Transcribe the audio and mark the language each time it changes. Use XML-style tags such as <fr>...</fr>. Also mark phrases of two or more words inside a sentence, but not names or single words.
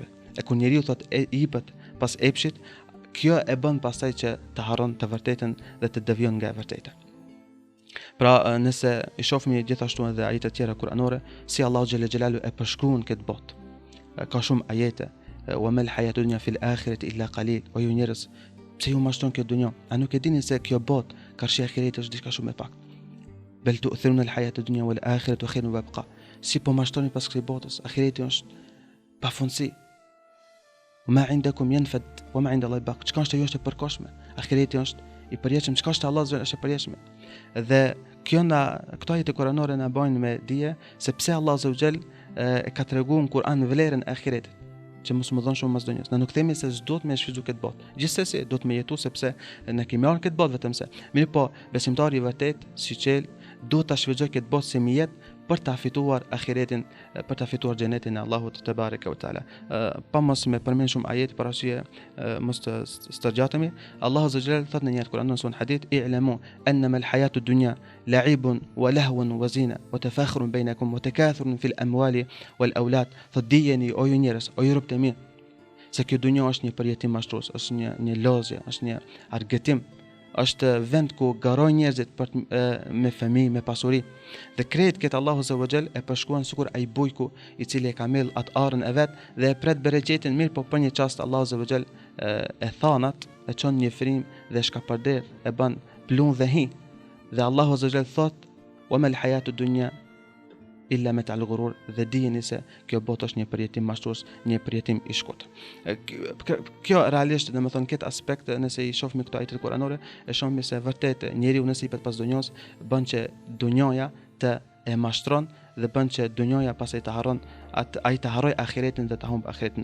<sq>E kur njeriu thot jepet pas epshit, kjo e bën pastaj që të harron të vërtetën dhe të devijon nga e vërteta. Pra nëse i shohim gjithashtu edhe ajete tjera kuranore, si Allahu</sq> <ar>جل جلاله</ar> <sq>e përshkruan këtë botë. Ka shumë ajete,</sq> <ar>وما الحياة الدنيا في الآخرة إلا قليل,</ar> <sq>o ju njerëz, pse ju mashtron kjo dunjë? A nuk e dini se kjo botë, karshi ahiret është diçka shumë e pak.</sq> <ar>بل تؤثرون الحياة الدنيا والآخرة خير وأبقى.</ar> <sq>Si po mashtroni pas kësaj botës, ahireti është pafundsi.</sq> <ar>ما عندكم ينفد وما عند الله باق.</ar> <sq>Çka është ajo është e përkohshme. Ahireti është i përjetshëm, çka është Allah është e përjetshme. Dhe kjo këto ajete kuranore na bojnë me dije se pse Allah</sq> <ar>عز وجل</ar> <sq>e ka treguar në Kur'an vlerën e ahiretit, që mos më dhon shumë mas dunjës. Ne nuk themi se s'duhet me shfrytzu këtë botë. Gjithsesi do të me jetu sepse ne kemi marrë këtë botë vetëm se. Mirë po, besimtari i vërtet, si qel, duhet ta shfrytëzoj këtë botë si mjet për ta fituar ahiretin, për ta fituar xhenetin e Allahut</sq> <ar>تبارك وتعالى.</ar> <sq>Pa mos me përmend shumë ajete për arsye mos të stërgjatemi.</sq> <ar>Allahu عز وجل</ar> <sq>thot në një ajet Kur'an në hadith</sq> <ar>اعلموا أنما الحياة الدنيا لعب ولهو وزينة وتفاخر بينكم وتكاثر في الأموال والأولاد.</ar> <sq>Thot dijeni o ju njerëz, o ju robët e mi, se kjo dunjë është një përjetim mashtrues, është një lozje, është një argëtim, është vend ku garojnë njerëzit me fëmijë, me pasuri. Dhe krejt këtë Allahu</sq> <ar>عز وجل</ar> <sq>e përshkruan sikur ai bujku i cili e ka mell atë arën e vet dhe e pret bereqetin. Mirë, po për një çast Allahu</sq> <ar>عز وجل</ar> <sq>e thanat, e çon një frim dhe shkapërder, e bën plun dhe hi. Dhe Allahu</sq> <ar>عز وجل</ar> <sq>thot:</sq> <ar>"وما الحياة الدنيا إلا متاع الغرور."</ar> <sq>Dhe dijeni se kjo botë është një përjetim mashtrues, një përjetim i shkurt. Kjo realisht, domethënë këtë aspekt nëse i shohim këto ajete kuranore, e shohim se vërtet njeriu nëse i pet pas dunjos bën që dunjoja të e mashtron dhe bën që dunjoja pastaj të harron ai të harroj ahiretin dhe të humb ahiretin.</sq>